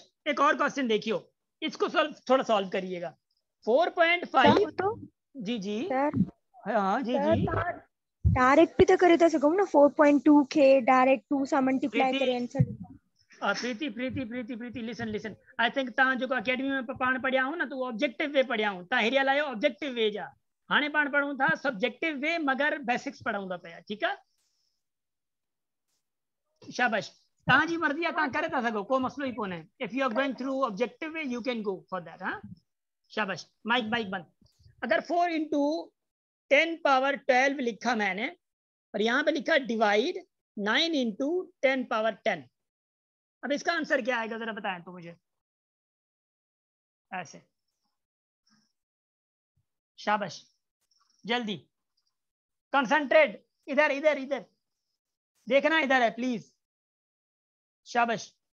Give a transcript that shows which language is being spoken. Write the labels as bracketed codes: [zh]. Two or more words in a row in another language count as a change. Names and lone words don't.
[hi] एक और क्वेश्चन देखियो, इसको थोड़ा सॉल्व करिएगा। 4.5 तो जी सर हाँ जी [sd] डायरेक्ट भी तो करे था सकूं ना 4.2 के डायरेक्ट 2 सा मल्टीप्लाई करे आंसर। [en] Preeti listen I think [sd] तव्हां जो अकेडमी में पाण पढ़िया हूं ना, तो [en] objective way [sd] पढ़िया हूं। तव्हां हिरियल आहियो [en] objective way [sd] जा, हाणे पाण पढ़ूं था [en] subjective way, [sd] मगर बेसिक्स पढ़ूं था पिया, [hi] ठीक है। [sd] शाबाश, तव्हां जी मर्ज़ी आहे, तव्हां करे था सघो, को मसलो ही कोन्हे। [en] If you are going through objective way you can go for that. [hi] हाँ शाबाश, माइक बंद। अगर 4 × 10⁻12 लिखा मैंने, और यहाँ पे लिखा डिवाइड 9 × 10⁻10, अब इसका आंसर क्या आएगा जरा बताएं तो मुझे। ऐसे, शाबाश, जल्दी कंसंट्रेट, इधर देखना, इधर है प्लीज, शाबाश।